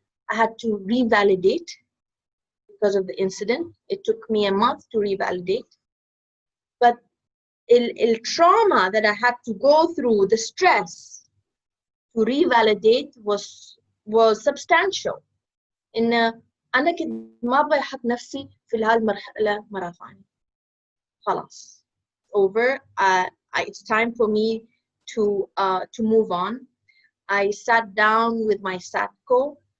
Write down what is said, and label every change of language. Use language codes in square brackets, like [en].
[en] I had to revalidate because of the incident. It took me a month to revalidate. But the trauma that I had to go through, the stress to revalidate was substantial. [ar] إن أنا كنت ما أبغى أحط نفسي في هالمرحلة مرة ثانية. خلاص. [en] Over. It's time for me to move on. I sat down with my SATCO.